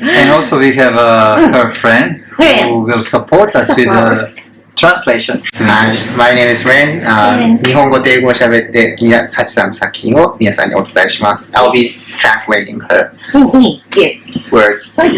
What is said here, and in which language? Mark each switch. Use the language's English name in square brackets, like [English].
[English] And also we have her friend who will support us with the translation. My name is Ren. [Japanese] 日本語と英語を喋ってサチさんの作品を皆さんにお伝えします。 [English] I'll be translating her words.